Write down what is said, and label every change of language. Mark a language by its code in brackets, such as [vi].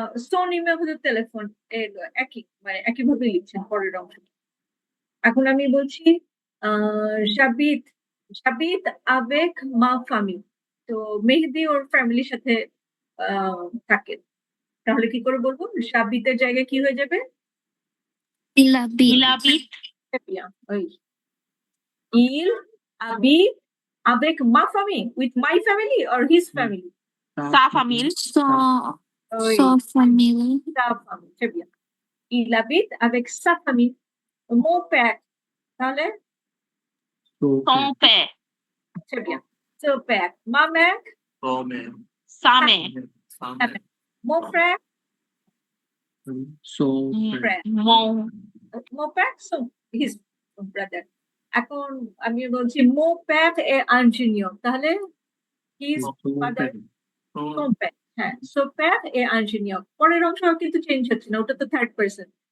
[fr] son numéro de téléphone [bn] একই মানে একইভাবে লিখছেন পরের অংশ। এখন আমি বলছি [fr] j'habite j'habite avec ma famille। [bn] তো মেহেদী ওর ফ্যামিলির সাথে থাকে। তাহলে কি করে বলবো? j'habite এর জায়গায় কি হয়ে যাবে? [fr] Il habite. Il habite Très bien, oui. Il habite avec ma famille, [en] with my family or his family? [fr] sa famille. Oui, Sa famille. sa famille, très bien. Il habite avec sa famille. Mon père, তাহলে Son père. très bien. Son père. Ma mère, Sa mère. mon frère, [en] So [fr] frère. Mon père, son [en] his brother. [bn] এখন আমি বলছি [fr] mon père est ingénieur, তাহলে [en] his father, [fr] son père, হ্যাঁ, son père est ingénieur। [bn] পরের অংশ কিন্তু change হচ্ছে না, ওটা তো থার্ড পারসন।